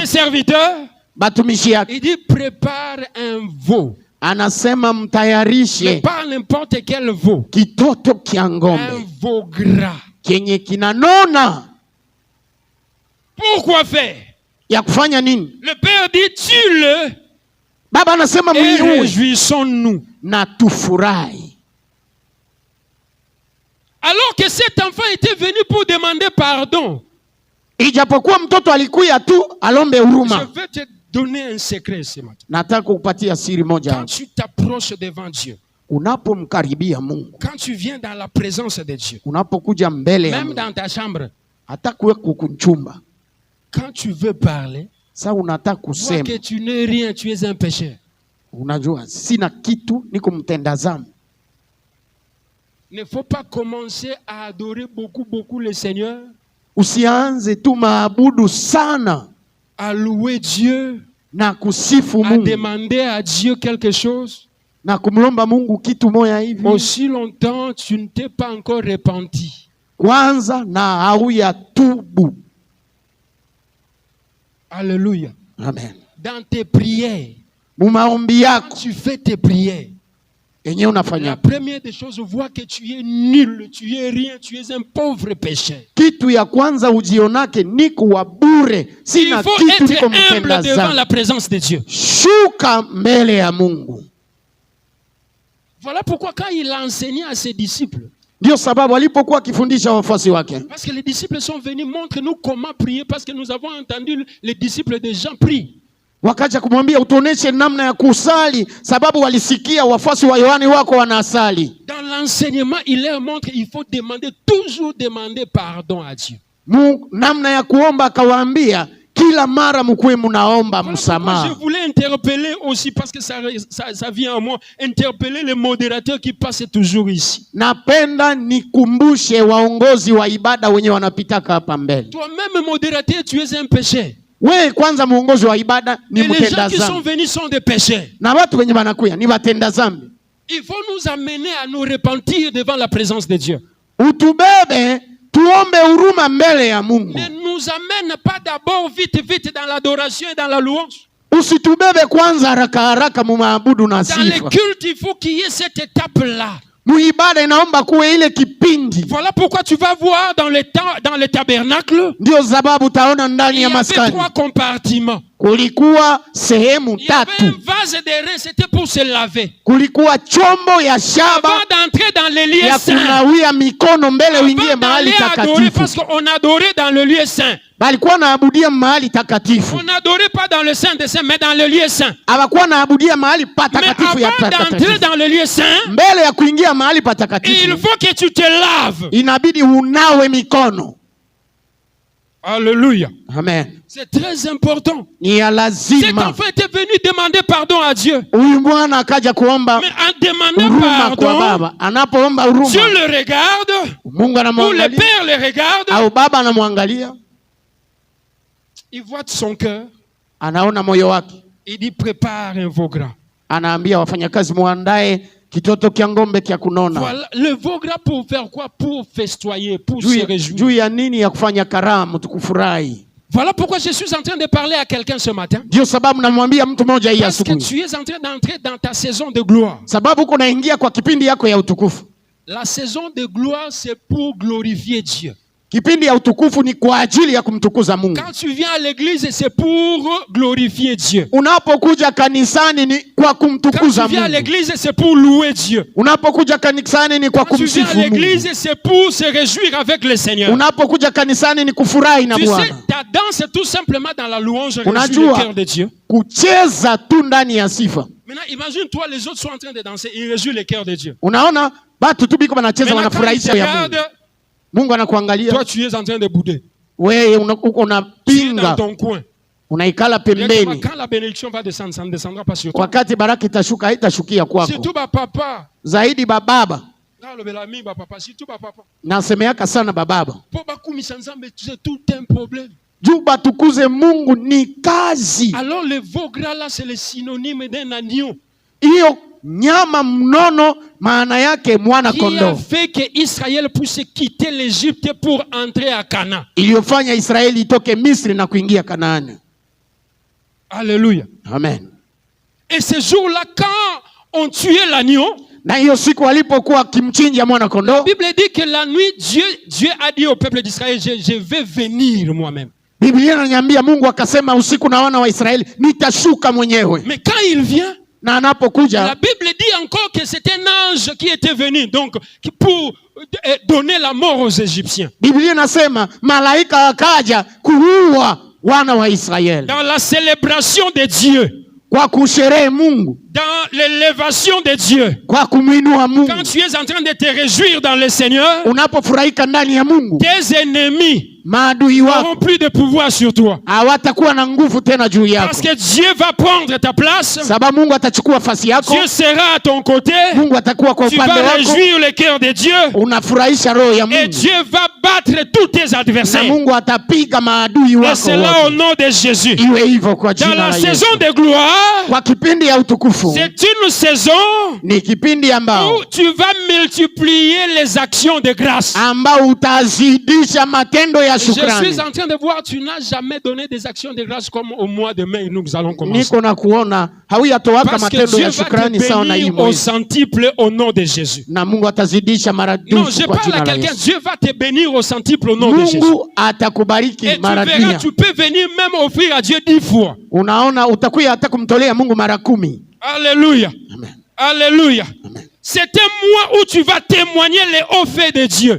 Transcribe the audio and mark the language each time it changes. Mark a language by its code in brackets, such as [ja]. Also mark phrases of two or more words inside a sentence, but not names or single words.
[fr] ses serviteurs. [sw] Batumishi yake. [fr] Il dit prépare un veau. [sw] Anasema mtayarishe. [fr] Mais pas n'importe quel veau. [sw] Kitoto kia ngombe. [fr] Un veau gras. [sw] Kenye kinanona. [fr] Pourquoi faire? [sw] Ya kufanya nini? [fr] Le Père dit tue-le. [sw] Baba anasema et mliue. [fr] Réjouissons-nous. [sw] Na tufurahi. [fr] Alors que cet enfant était venu pour demander pardon. [sw] Ijapokuwa mtoto alikuya tu alombe huruma. [fr] Je vais te donner un secret ce matin. [sw] Nataka kukupatia siri moja. [fr] Quand tu t'approches devant Dieu, [sw] unapomkaribia Mungu, [fr] quand tu viens dans la présence de Dieu, [sw] unapokuja mbele ya même Mungu, [fr] dans ta chambre, [sw] hata kuwe kukunchumba, [fr] quand tu veux parler, [sw] sasa unataka vois kusema [fr] que tu n'es rien, tu es un pécheur. [sw] Unajua sina kitu, niko mtenda dhambi. [fr] Ne faut pas commencer à adorer beaucoup le Seigneur. [sw] Usianze tu maabudu sana, [fr] à louer Dieu, [sw] na kusifu à Mungu, [fr] demander à Dieu quelque chose, [sw] na kumlomba Mungu kitu moya hivi. [fr] Aussi longtemps tu ne t'es pas encore repenti. [sw] Kwanza na hauya tubu. Alléluia. Amen. [fr] Dans tes prières, [sw] mumaombi yako, [fr] tu fais tes prières. La première des choses, vois que tu es nul, tu es rien, tu es un pauvre pécheur. [sw] Kitu ya kwanza ujionake niko wa bure, sina kitu, niko mtenda dhambi. [fr] Il faut être humble devant la présence de Dieu. [sw] Shuka mbele ya Mungu. [fr] Voilà pourquoi quand il a enseigné à ses disciples, [sw] Ndio sababu alipokuwa akifundisha wafuasi wake, [fr] Parce que les disciples sont venus, montre-nous comment prier, parce que nous avons entendu les disciples de Jean prient. [sw] wakaja kumwambia utuoneshe namna ya kusali, sababu walisikia wafuasi wa Yohane wako wanasali. [fr] Dans l'enseignement, il leur montre qu'il faut demander, toujours demander pardon à Dieu. [sw] Namna ya kuomba akawaambia kila mara mkuwe mnaomba msamaha. [fr] Je voulais interpeller aussi, parce que ça vient à moi, interpeller les modérateurs qui passent toujours ici. [sw] Napenda nikumbushe waongozi wa ibada wenye wanapitaka hapa mbele. [fr] Toi-même modérateur, tu es un péché. [sw] Wewe kwanza muongozi wa ibada ni mtenda dhambi. [fr] Les gens qui sont venus sont des pécheurs. [sw] Na watu wenye wanakuya ni watenda dhambi. [fr] Il faut nous amener à nous repentir devant la présence de Dieu. [sw] Utubebe tuombe huruma mbele ya Mungu. [fr] Ne nous amène pas d'abord vite dans l'adoration et dans la louange. [sw] Usitubebe kwanza haraka mumaabudu na sifa. [fr] Dans les cultes, il faut qu'il y ait cette étape-là. [sw] Muibada inaomba kuwe ile kipindi. [fr] Voilà pourquoi tu vas voir dans le tabernacle. [sw] Ndio sababu utaona ndani ya maskani. [fr] Il y avait 3 compartiments. [sw] Kulikuwa sehemu [fr] Il y avait [sw] tatu. [fr] un vase de rein, c'était pour se laver. [sw] Kulikuwa chombo ya shaba [fr] avant d'entrer dans les lieux ya saints. [sw] kunawia mikono mbele uingie mahali takatifu. [fr] Parce qu'on adorait dans le lieu saint. [sw] Balikuwa naabudia mahali takatifu. [fr] On n'adorait pas dans le saint des saints, mais dans le lieu saint. [sw] Hawakuwa naabudia mahali patakatifu ya patakatifu. [fr] Mais avant d'entrer dans le lieu saint, [sw] mbele ya kuingia mahali patakatifu, [fr] il faut que tu te laves. [sw] Inabidi unawe mikono. Alléluia. Amen. [fr] C'est très important. [sw] Ni ya lazima. [fr] Cet enfant était venu demander pardon à Dieu. [sw] Huyu mwana akaja kuomba [fr] mais en demandant pardon, [sw] kwa baba, anapoomba huruma, [fr] Dieu le regarde, [sw] Mungu anamwangalia, [fr] ou le père le regarde, [sw] au baba anamwangalia, [fr] il voit son cœur, [sw] anaona moyo wake, [fr] il dit prépare un veau gras. [sw] Anaambia wafanyakazi muandae kitoto kia ngombe kia kunona. [fr] Voilà, le veau gras pour faire quoi? Pour festoyer, pour se réjouir. [sw] Juu ya nini? Ya kufanya karamu, tukufurahi. [fr] Voilà pourquoi je suis en train de parler à quelqu'un ce matin. [sw] Ndio sababu namwambia mtu mmoja hii asubuhi. [fr] Parce que tu es en train d'entrer dans ta saison de gloire. [sw] Sababu uko naingia kwa kipindi yako ya utukufu. [fr] La saison de gloire, c'est pour glorifier Dieu. [sw] Kipindi ya utukufu ni kwa ajili ya kumtukuza Mungu. [fr] Quand tu viens à l'église, c'est pour glorifier Dieu. [sw] Unapokuja kanisani ni kwa kumtukuza Mungu. [fr] Quand tu viens à l'église, c'est pour louer Dieu. [sw] Unapokuja kanisani ni kwa kumsifu Mungu. [fr] Quand tu viens à l'église, c'est pour se réjouir avec le Seigneur. [sw] Unapokuja kanisani ni kufurahi na Bwana. [fr] Tu sais, ta danse c'est tout simplement dans la louange, réjouir le cœur de Dieu. [sw] Kucheza tu ndani ya sifa. [fr] Maintenant, imagine-toi, les autres sont en train de danser, ils réjouissent le cœur de Dieu. [sw] Unaona, batu tu biko wanacheza wanafurahisha ya Mungu. Mungu anakuangalia. [fr] Toi, tu es en train de bouder. [sw] Wewe uko unapinga. [fr] Dans ton coin. [sw] Unaikala pembeni. [fr] Quand la bénédiction va descendre, ça ne descendra pas sur toi. [sw] Wakati baraka itashuka haitashukia kwako. [fr] Surtout papa. [sw] Zaidi baba. Nasemeaka sana bababa. [fr] C'est tout un problème. [sw] Juu batukuze Mungu ni kazi. [fr] Alors le veau gras là, c'est le synonyme d'un agneau. [sw] Iyo nyama mnono maana yake mwana kondoo. [fr] Qui a fait que Israël puisse quitter l'Égypte pour entrer à Canaan. [sw] Iliyofanya Israeli itoke Misri na kuingia Kanaani. Alléluia. Amen. [fr] Et ce jour-là, quand on tuait l'agneau, [sw] na hiyo siku walipokuwa kimchinja mwana kondoo, [fr] la Bible dit que la nuit Dieu a dit au peuple d'Israël, je vais venir moi-même. [sw] Biblia inaniambia Mungu akasema usiku na wana wa Israeli nitashuka mwenyewe. [fr] Mais quand il vient, [sw] na anapokuja, [fr] la Bible dit encore que c'est un ange qui était venu donc pour donner la mort aux Égyptiens. [sw] Biblia inasema malaika akaja kuua wana wa Israeli. [fr] Dans la célébration de Dieu. [sw] Kwa kusherehe Mungu. [fr] Dans l'élévation de Dieu. [sw] Kwa kumuinua Mungu. [fr] Quand tu es en train de te réjouir dans le Seigneur, [sw] unapofurahika ndani ya Mungu, [fr] tes ennemis [sw] maadui wako [fr] n'auront plus de pouvoir sur toi. [sw] Hawatakuwa na nguvu tena juu yako. [fr] Parce que Dieu va prendre ta place. [sw] Sababu Mungu atachukua nafasi yako. [fr] Dieu sera à ton côté. [sw] Mungu atakuwa kwa upande wako. [fr] Tu vas réjouir le cœur de Dieu. [sw] Unafurahisha roho ya Mungu. [fr] Et Dieu va battre tous tes adversaires. [sw] Na Mungu atapiga maadui wako. [fr] Et c'est là au nom de Jésus. [sw] Iwe hivyo kwa jina la Yesu. [fr] Dans la saison de gloire, [sw] kwa kipindi ya utukufu, [fr] c'est une saison [sw] ni kipindi ambao [fr] où tu vas multiplier les actions de grâce. [sw] Ambao utazidisha matendo ya shukrani. [fr] Je suis en train de voir, tu n'as jamais donné des actions de grâce comme au mois de mai nous allons commencer. [sw] Niko na kuona hauyatowaka matendo ya shukrani sawa na hii [fr] au centuple au nom de Jésus. [sw] Na Mungu atazidisha maradufu. [fr] Non, je parle à quelqu'un, Dieu va te bénir au centuple au nom de Jésus. [sw] Mungu atakubariki maradufu. [fr] Et tu verras, tu peux venir même offrir à Dieu 10 fois. [sw] Unaona utakuya hata kumtolea Mungu mara 10. Alléluia. Amen. Alléluia. Amen. [fr] C'est un mois où tu vas témoigner les hauts faits de Dieu.